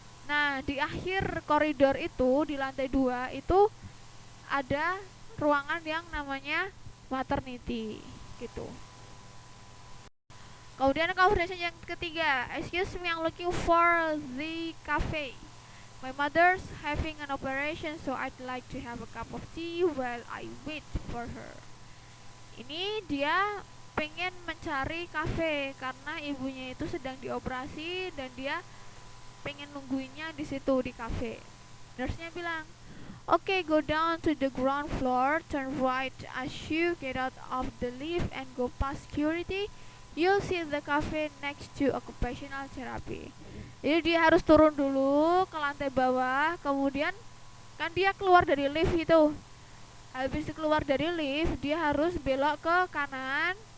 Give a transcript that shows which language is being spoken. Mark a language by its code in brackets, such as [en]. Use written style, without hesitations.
[id] Nah, di akhir koridor itu, di lantai 2 itu ada ruangan yang namanya maternity gitu. Kemudian conversation yang ketiga. [en] Excuse me, I'm looking for the cafe. My mother's having an operation, so I'd like to have a cup of tea while I wait for her. [id] Ini dia pengen mencari kafe karena ibunya itu sedang dioperasi dan dia pengen nungguinnya di situ di kafe. Nurse-nya bilang, [en] okay, go down to the ground floor, turn right as you get out of the lift and go past security. You'll see the cafe next to occupational therapy. [id] Jadi dia harus turun dulu ke lantai bawah, kemudian kan dia keluar dari lift itu. Habis keluar dari lift, dia harus belok ke kanan.